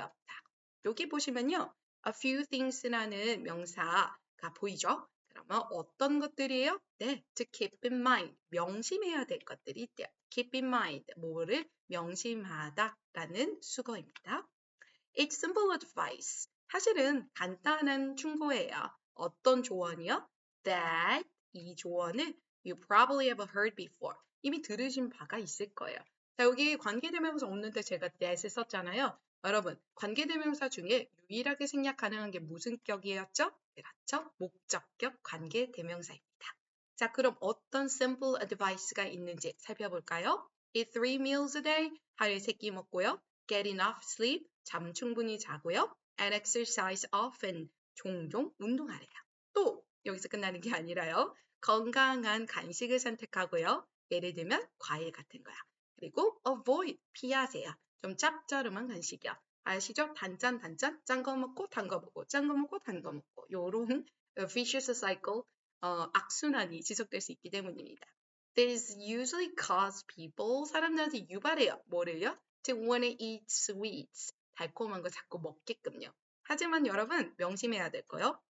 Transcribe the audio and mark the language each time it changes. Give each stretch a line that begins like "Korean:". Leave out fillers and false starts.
Korean: 자, 여기 보시면요.
English: A few things
Korean: 라는 명사가 보이죠? 그러면 어떤 것들이에요?
English: 네, to keep in mind.
Korean: 명심해야 될 것들이 있대요.
English: keep in mind.
Korean: 뭐를 명심하다라는 수거입니다.
English: It's simple advice.
Korean: 사실은 간단한 충고예요. 어떤 조언이요?
English: That
Korean: 이 조언을
English: you probably have heard before.
Korean: 이미 들으신 바가 있을 거예요. 자, 여기 관계대명사 없는데 제가 that을 썼잖아요. 여러분, 관계대명사 중에 유일하게 생략 가능한 게 무슨 격이었죠? 그렇죠? 목적격 관계대명사입니다. 자, 그럼 어떤 simple advice가 있는지 살펴볼까요?
English: Eat 3 meals a day.
Korean: 하루에 3끼 먹고요.
English: Get enough sleep.
Korean: 잠 충분히 자고요.
English: And exercise often.
Korean: 종종 운동하래요. 또 여기서 끝나는 게 아니라요. 건강한 간식을 선택하고요. 예를 들면 과일 같은 거야. 그리고 avoid. 피하세요. 좀 짭조름한 간식이요. 아시죠? 단짠, 짠 거 먹고 단 거 먹고 짠 거 먹고 단 거 먹고 요런 vicious cycle, 악순환이 지속될 수 있기 때문입니다.
English: This usually cause people,
Korean: 사람들한테 유발해요. 뭐를요?
English: to wanna eat sweets.
Korean: 달콤한 거 자꾸 먹게끔요. 하지만 여러분 명심해야 될 거요.